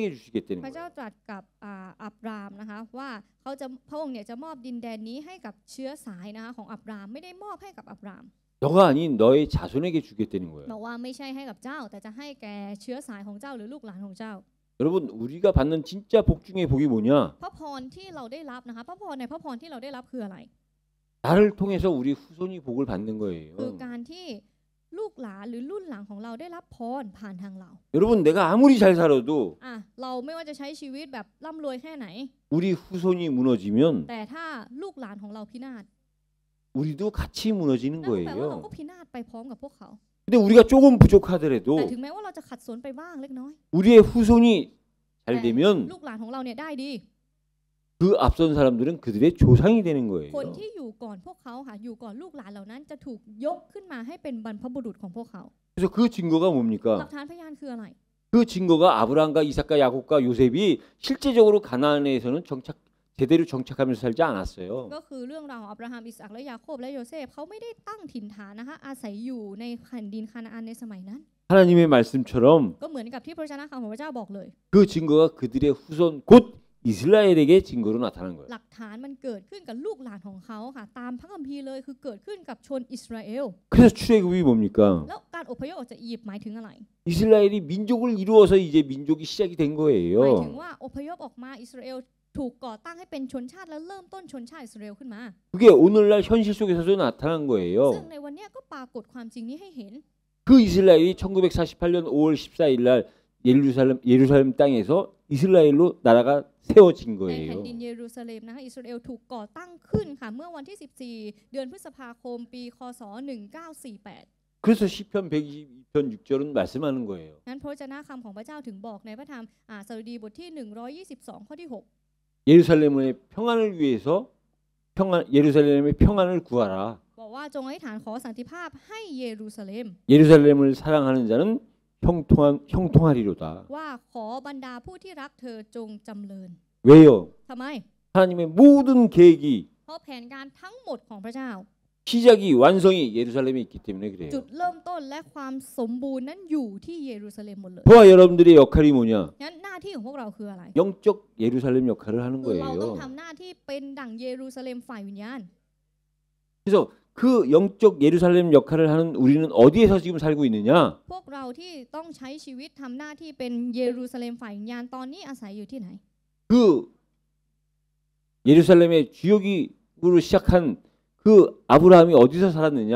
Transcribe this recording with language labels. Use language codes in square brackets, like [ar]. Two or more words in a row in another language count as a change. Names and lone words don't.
[ko] 7 주시겠다는 [th] พระเจ้า [ko] 거예요. [th] ตรัสกับอับรามนะคะว่าพระองค์เนี่ยจะมอบดินแดนนี้ให้กับเชื้อสายนะคะของอับรามไม่ได้มอบให้กับอับราม [ko] 너가 아닌 너의 자손에게 주겠다는 거예요. [th] บอกว่าไม่ใช่ให้กับเจ้าแต่จะให้แก่เชื้อสายของเจ้าหรือลูกหลานของเจ้า [ko] 여러분 우리가 받는 진짜 복 중에 복이 뭐냐? [th] พระพรที่เราได้รับนะคะพระพรในพระพรที่เราได้รับคืออะไร [ko] 나를 통해서 우리 후손이 복을 받는 [th] คือ [ko] 거예요. [th] การที่ลูกหลานหรือรุ่นหลังของเราได้รับพรผ่านทางเรา [ko] 여러분 내가 아무리 잘 살아도 [th] เราไม่ว่าจะใช้ชีวิตแบบร่ำรวยแค่ไหน [ko] 우리 후손이 무너지면 [th] แต่ถ้าลูกหลานของเราพินาศ [ko] 우리도 같이 무너지는 [th] นั่นแปลว่าเราก็ [ko] 거예요. [th] พินาศไปพร้อมกับพวกเขา [ko] 근데 우리가 조금 [th] แต่ [ko] 부족하더라도 [th] ถึงแม้ว่าเราจะขัดสนไปบ้างเล็กน้อย [ko] 우리의 후손이 잘 되면 [th] ลูกหลานของเราเนี่ยได้ดี [ko] 그 앞선 사람들은 그들의 조상이 되는 [th] คน [ko] 거예요. [th] ที่อยู่ก่อนพวกเขาค่ะอยู่ก่อนลูกหลานเหล่านั้นจะถูกยกขึ้นมาให้เป็นบรรพบุรุษของพวกเขา [ko] 그래서 그 증거가 [th] หลัก [ko] 뭡니까? [th] ฐานพยานคืออะไร [ko] 그 증거가 아브라함과 이삭과 야곱과 요셉이 실제적으로 가나안에서는 제대로 정착하면서 살지 않았어요. [th] ก็คือเรื่องราวของอับราฮัมอิสอัคและยาโคบและโยเซฟเขาไม่ได้ตั้งถิ่นฐานนะคะอาศัยอยู่ในแผ่นดินคานาอันในสมัยนั้น [ko] 하나님의 말씀처럼 [th] ก็เหมือนกับที่พระชนะคำของพระเจ้าบอกเลย [ko] 그 증거가 그들의 후손 곧 이스라엘에게 증거로 나타난 거예요. [th] หลักฐานมันเกิดขึ้นกับลูกหลานของเขาค่ะตามพระคัมภีร์เลยคือเกิดขึ้นกับชนอิสราเอล [ko] 그래서 출애굽이 뭡니까? [th] แล้วการอพยพออกจากอียิปต์หมายถึงอะไร [ko] 이스라엘이 민족을 이루어서 이제 민족이 시작이 된 [th] หมายถึง [ko] 거예요. [th] ว่าอพยพออกมาอิสราเอลถูกก่อตั้งให้เป็นชนชาติและเริ่มต้นชนชาติอิสราเอลขึ้นมา [ko] 그게 오늘날 현실 속에서도 나타난 [th] ซึ่ง [ko] 거예요. [th] ในวันเนี้ยก็ปรากฏความจริงนี้ให้เห็น [ko] 그 이스라엘이 1948년 5월 14일 날 예루살렘 땅에서 이스라엘로 나라가 세워진 [th] ในแผ่น [ko] 거예요. [th] ดินเยรูซาเล็มนะคะอิสราเอลถูกก่อตั้งขึ้นค่ะเมื่อวันที่ 14 เดือนพฤษภาคมปีคศ 1948 [ko] 그래서 시편 122편 6절은 말씀하는 거예요. [th] นั้นพระวจนะคำของพระเจ้าถึงบอกในพระธรรมสดุดีบทที่ 122 ข้อที่ [ko] 예루살렘의 평안을 위해서 예루살렘의 평안을 구하라. [th] 6 บอกว่าจงอธิษฐานขอสันติภาพให้เยรูซาเล็ม [ko] 예루살렘을 사랑하는 자는 형통하리로다. [th] ว่าขอบรรดาผู้ที่รักเธอจงจำเริญ [ko] 왜요? [th] ทำไม [ko] 하나님의 모든 계획이 [th] เพราะแผนการทั้งหมดของพระเจ้า [ko] 시작이 완성이 예루살렘에 있기 때문에 그래요. [th] จุดเริ่มต้นและความสมบูรณ์นั้นอยู่ที่เยรูซาเล็มหมดเลย [ko] 저와 여러분들의 역할이 뭐냐? [th] งั้นหน้าที่ของพวกเราคืออะไร [ko] 영적 예루살렘 역할을 하는 [th] คือเราต้อง [ko] 거예요. [th] ทำหน้าที่เป็นดั่งเยรูซาเล็มฝ่ายวิญญาณ [ko] 그래서 그 영적 예루살렘 역할을 하는 우리는 어디에서 지금 살고 있느냐? [th] พวกเราที่ต้องใช้ชีวิตทำหน้าที่เป็นเยรูซาเล็มฝ่ายวิญญาณตอนนี้อาศัยอยู่ที่ไหน [ko] 그 예루살렘의 주요기구로 시작한 그 아브라함이 어디서 살았느냐?